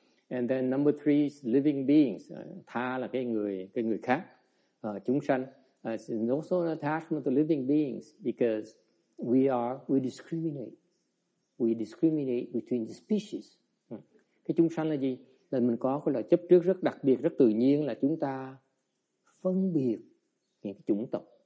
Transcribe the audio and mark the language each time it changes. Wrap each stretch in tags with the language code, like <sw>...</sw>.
<en>And then number 3 is living beings.</en> <vi>Tha là cái người khác, chúng sanh.</vi> <en>It's also an attachment to living beings because we discriminate. We discriminate between the species.</en> <vi>Cái chúng sanh là gì? Là mình có cái loại chấp trước rất đặc biệt, rất tự nhiên là chúng ta phân biệt những cái chủng tộc.</vi>